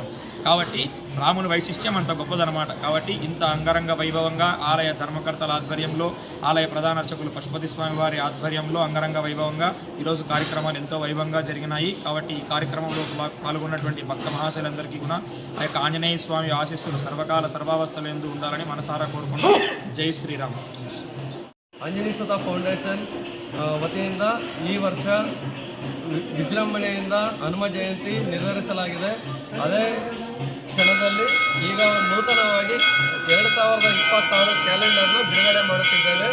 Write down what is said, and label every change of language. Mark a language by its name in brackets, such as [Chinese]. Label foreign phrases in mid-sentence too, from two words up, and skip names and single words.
[Telugu] కాబట్టి రాముని వైశిష్ట్యం అంత గొప్పదనమాట. కాబట్టి ఇంత అంగరంగ వైభవంగా ఆలయ ధర్మకర్తల ఆధ్వర్యంలో, ఆలయ ప్రధాన అర్చకులు పశుపతి స్వామి వారి ఆధ్వర్యంలో అంగరంగ వైభవంగా ఈరోజు కార్యక్రమాలు ఎంతో వైభవంగా జరిగినాయి. కాబట్టి ఈ కార్యక్రమంలో పాల్గొన్నటువంటి భక్త మహాశైలందరికీ కూడా ఆ యొక్క ఆంజనేయ స్వామి ఆశీస్సులు సర్వకాల సర్వావస్థలు ఎందు ఉండాలని మనసారా కోరుకుంటూ జై శ్రీరామ్. [Kannada] ಆಂಜನೇಯ ಸುತ ಫೌಂಡೇಶನ್ ವತಿಯಿಂದ ಈ ವರ್ಷ ವಿಜೃಂಭಣೆಯಿಂದ ಹನುಮ ಜಯಂತಿ ನಿರ್ವಹಿಸಲಾಗಿದೆ. ಅದೇ ಕ್ಷಣದಲ್ಲಿ ಈಗ ನೂತನವಾಗಿ 2026 ಕ್ಯಾಲೆಂಡರ್ನ ಬಿಡುಗಡೆ ಮಾಡುತ್ತಿದ್ದೇವೆ.